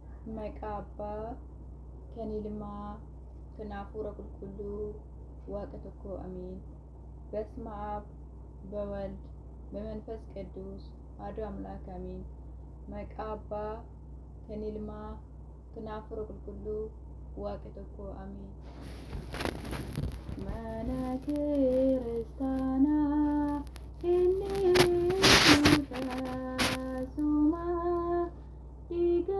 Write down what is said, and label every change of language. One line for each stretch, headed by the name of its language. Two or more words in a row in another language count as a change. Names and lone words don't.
Oromo: Maqaa Abbaa, kan Ilmaa, kan Hafuura Qulqulluu, Waaqa tokkoo አሜን።
Geez: በስመ አብ በወልድ በመንፈስ ቅዱስ አሐዱ አምላክ አሜን።
Oromo: Maqaa Abbaa, kan Ilmaa, kan Hafuura Qulqulluu, Waaqa tokkoo አሜን። Mana kiristaanaa inni nuufasuma dhiiga